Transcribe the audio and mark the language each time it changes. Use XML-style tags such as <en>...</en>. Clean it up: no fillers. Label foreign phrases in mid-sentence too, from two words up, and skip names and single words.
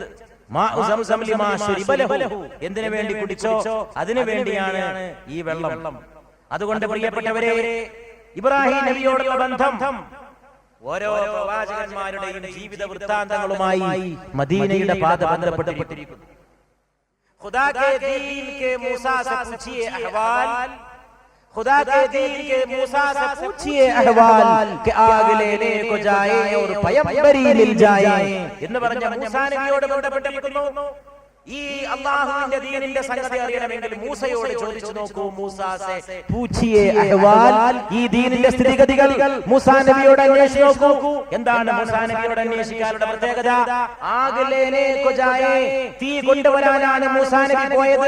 <ar>ماء زمزم لما شرب له,</ar> <ml>എന്തിനു വേണ്ടി കുടിച്ചോ അതിനു വേണ്ടിയാണ് ഈ വെള്ളം. അതുകൊണ്ട് പ്രിയപ്പെട്ടവരെ, ഇബ്രാഹിം നബിയോടുള്ള ബന്ധം ഓരോ പ്രവാചകന്മാരുടെയും ജീവിത വൃത്താന്തങ്ങളുമായി മദീനയുടെ പാത ബന്ധപ്പെട്ടിരിക്കുന്നു.</ml> <hi>खुदा के दीन के मूसा से പൂछिए अहवाल, खुदा के दीन के मूसा से पूछिए अहवाल कि आग लेने को जाए और पैगंबरी मिल जाए</hi> <ml>എന്ന് പറഞ്ഞ മൂസാ നബിയോട് ബന്ധപ്പെട്ടിരിക്കുന്നു. ഈ അല്ലാഹുവിന്റെ ദീനിന്റെ സംഗതി അറിയണമെങ്കിൽ മൂസയോട് ചോദിച്ചു നോക്കൂ.</ml> <hi>मूसा से पूछिए अहवाल,</hi> <ml>ഈ ദീനിന്റെ സ്ഥിതിഗതികൾ മൂസാ നബിയോട് അന്വേഷിച്ചു നോക്കൂ. എന്താണ് മൂസാ നബിയോട് അന്വേഷിക്കാനുള്ള പ്രത്യേകത?</ml> <hi>आग लेने को जाए,</hi> <ml>തീ കൊണ്ടുവരാനാണ് മൂസാ നബി പോയത്.</ml>